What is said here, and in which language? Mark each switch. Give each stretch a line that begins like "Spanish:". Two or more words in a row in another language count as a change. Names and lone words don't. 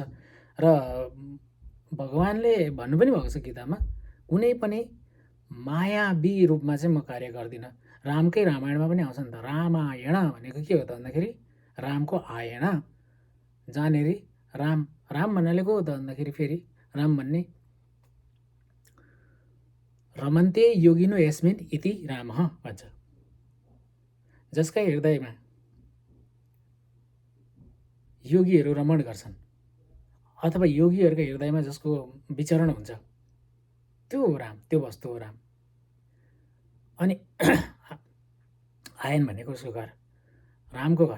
Nepali: र भगवानले भन्नु पनि भएको छ गीतामा, कुनै पनि मायावी रूपमा चाहिँ म कार्य गर्दिनँ। रामकै रामायणमा पनि आउँछ नि त, रामायण भनेको के हो त भन्दाखेरि रामको आयण, जहाँनिर राम भन्नाले को हो त भन्दाखेरि फेरि राम भन्ने
Sanskrit: रमन्ते योगिनो यस्मिन् इति रामः
Nepali: भन्छ, जसका हृदयमा योगीहरू रमण गर्छन् अथवा योगीहरूका हृदयमा जसको विचरण हुन्छ, त्यो हो राम, त्यो वस्तु हो राम। अनि आयन भनेको उसको घर, रामको घर।